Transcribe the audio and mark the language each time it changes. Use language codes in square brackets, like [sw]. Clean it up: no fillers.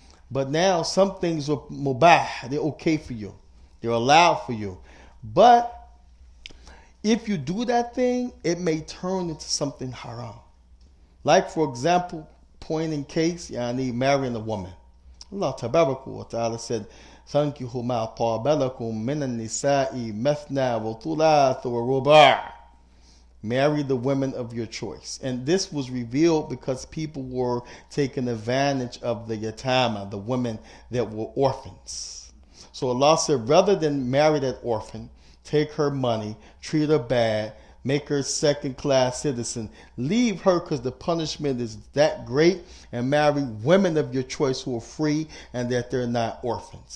[en] But now some things are mubah, they're okay for you. They're allowed for you. But if you do that thing, it may turn into something haram. Like, for example, point in case, marrying a woman. Allah tabaraka wa ta'ala said, [ar] فَانْكِحُوا مَا طَابَ لَكُم مِّنَ النِّسَاءِ مَثْنَى وَثُلَاثَ وَرُبَاعَ. [en] Marry the women of your choice. And this was revealed because people were taking advantage of the yatama, the women that were orphans. So Allah said, rather than marry that orphan, take her money, treat her bad, make her second-class citizen, leave her because the punishment is that great, and marry women of your choice who are free and that they're not orphans.